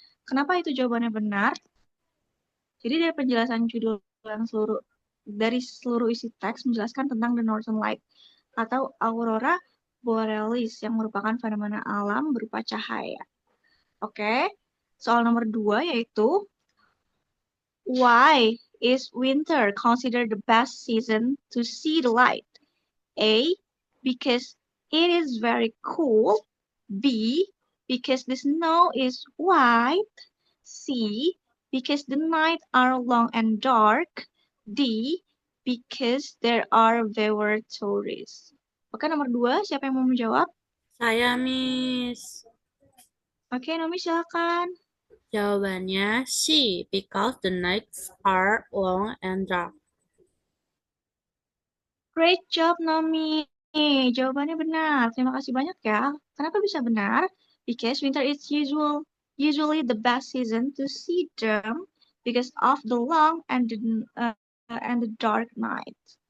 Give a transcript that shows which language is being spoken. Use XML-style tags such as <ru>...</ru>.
<id>Kenapa itu jawabannya benar? Jadi dari penjelasan judul yang dari seluruh isi teks menjelaskan tentang the northern light atau aurora borealis yang merupakan fenomena alam berupa cahaya. Oke, soal nomor 2 yaitu</id> <en>why is winter considered the best season to see the light? A, because it is very cool. B, because the snow is white. C, because the nights are long and dark. D, because there are fewer tourists.</en> <id>Oke, nomor 2, siapa yang mau menjawab? Saya, Miss. Oke, Nomi silakan.</id> <en>Jawabannya C, because the nights are long and dark. Great job,</en> <id>Nomi. Jawabannya benar. Terima kasih banyak ya. Kenapa bisa benar?</id> <en>Because winter is usually the best season to see them because of the long and the dark night.</en>